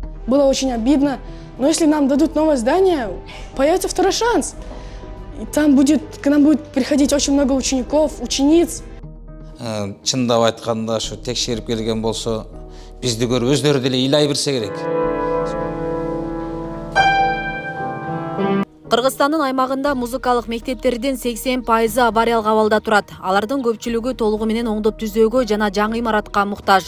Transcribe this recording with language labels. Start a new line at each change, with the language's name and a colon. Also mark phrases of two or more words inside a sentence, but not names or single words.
Russian: было очень обидно. Но если нам дадут новое здание, появится второй шанс. И там к нам будет приходить очень много учеников, учениц.
Kyrgyz: Чындап айтканда ушу текшерип келген болсо, бизди көрүп өздөрү деле ыйлай берсе керек. Кыргызстандын аймагында музыкалык мектептердин 80% авариялык абалда турат. Алардын көпчүлүгү толугу менен оңдоп түзөөгө жана жаңы имаратка муктаж.